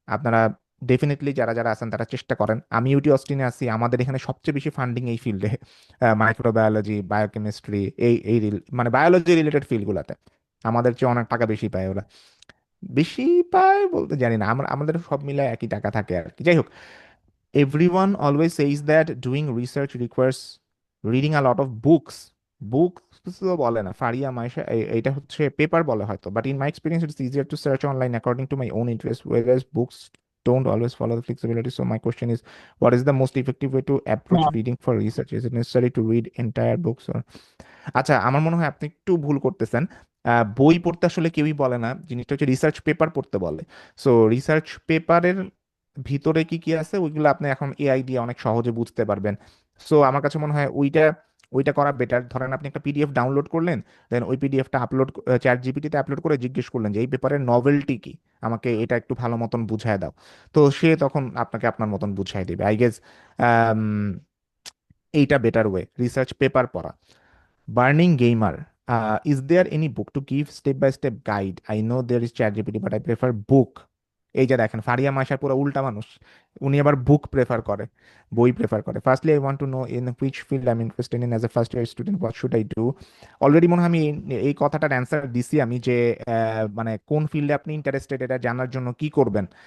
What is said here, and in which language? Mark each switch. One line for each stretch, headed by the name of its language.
Bangla: আপনারা ডেফিনেটলি যারা যারা আছেন তারা চেষ্টা করেন। আমি ইউটি অস্টিনে আছি, আমাদের এখানে সবচেয়ে বেশি ফান্ডিং এই ফিল্ডে, মাইক্রোবায়োলজি বায়োকেমিস্ট্রি, মানে বায়োলজি রিলেটেড ফিল্ডগুলোতে আমাদের চেয়ে অনেক টাকা বেশি পায় ওরা। বেশি পায় বলতে জানি না, আমাদের সব মিলে একই টাকা থাকে আর কি। যাই হোক,
English: everyone always says that doing research requires reading a lot of books.
Bangla: Books তো বলে না ফারিয়া মাইশা, এটা হচ্ছে পেপার বলে হয়তো,
English: But in my experience it's easier to search online according to my own interest, whereas books don't always follow the flexibility. So my question is, what is the most effective way to approach reading for research? Is it necessary to read entire books or?
Bangla: আচ্ছা, আমার মনে হয় আপনি একটু ভুল করতেছেন। বই পড়তে আসলে কেউই বলে না, জিনিসটা হচ্ছে রিসার্চ পেপার পড়তে বলে। সো রিসার্চ পেপারের ভিতরে কি কি আছে ওইগুলো আপনি এখন এআই দিয়ে অনেক সহজে বুঝতে পারবেন। সো আমার কাছে মনে হয় ওইটা ওইটা করা বেটার। ধরেন আপনি একটা পিডিএফ ডাউনলোড করলেন, দেন ওই পিডিএফটা আপলোড, চ্যাট জিপিটিতে আপলোড করে জিজ্ঞেস করলেন যে এই পেপারের নভেলটি কি, আমাকে এটা একটু ভালো মতন বুঝায় দাও। তো সে তখন আপনাকে আপনার মতন বুঝাই দিবে আই গেস। এইটা বেটার ওয়ে রিসার্চ পেপার পড়া। Burning Gamer.
English: Is there any book to give step-by-step guide? I know there is ChatGPT, but I prefer book.
Bangla: এই যে দেখেন ফারিয়া মাশার পুরো উল্টা মানুষ, উনি আবার বুক প্রেফার করে, বই প্রেফার করে।
English: Firstly I want to know in which field I am interested in as a first year student, what should I do?
Bangla: Already মনে হয় আমি এই কথাটার অ্যান্সার দিছি আমি, যে মানে কোন ফিল্ডে আপনি ইন্টারেস্টেড এটা জানার জন্য কি করবেন।